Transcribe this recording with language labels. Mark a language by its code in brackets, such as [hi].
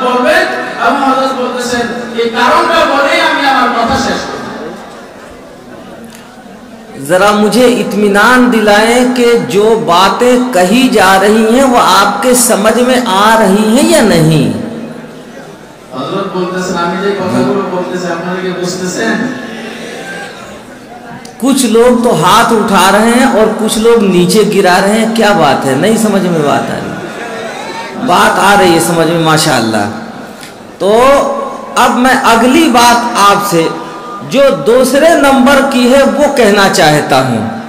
[bn] এই কারণটা বলেই আমি আমার কথা শেষ করব। [hi] जरा मुझे इत्मीनान दिलाएं कि जो बातें कही जा रही हैं वो आपके समझ में आ रही हैं या नहीं। [bn] हजरत बोलतेছেন আমি যে কথাগুলো বলতেছি আপনারা কি বুঝতেছেন? [hi] कुछ लोग तो हाथ उठा रहे हैं और कुछ लोग नीचे गिरा रहे हैं, क्या बात है? नहीं समझ में बात आ रही? बात आ रही है समझ में, माशाअल्लाह। तो अब मैं अगली बात आपसे जो दूसरे नंबर की है वो कहना चाहता हूं।